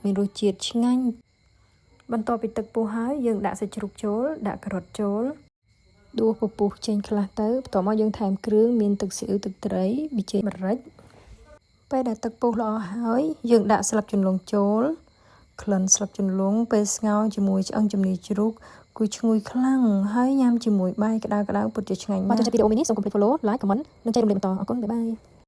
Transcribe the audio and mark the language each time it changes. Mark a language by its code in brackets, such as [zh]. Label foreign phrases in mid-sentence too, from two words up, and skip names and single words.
[km] មានរសជាតិឆ្ងាញ់បន្ទាប់ពីទឹកពុះហើយយើងដាក់សាច់ជ្រូកចូលដាក់ការ៉ុតចូលដួសពពុះចេញខ្លះទៅបន្ទាប់មកយើងថែមគ្រឿងមានទឹកស៊ីអ៊ីវទឹកត្រីប៊ីចេងម្រេចពេលដែលទឹកពុះល្អហើយយើងដាក់ស្លឹកជន្លង់ចូលក្លិនស្លឹកជន្លង់ពេលស្ងោរជាមួយឆ្អឹងជំនីជ្រូកគឺឈ្ងុយខ្លាំងហើយញ៉ាំជាមួយបាយក្តៅៗពិតជាឆ្ងាញ់បាទចូលចិត្តវីដេអូនេះសូមកុំភ្លេច [en] follow like comment [km] និងចែករំលែកបន្តអរគុណបាយបាយ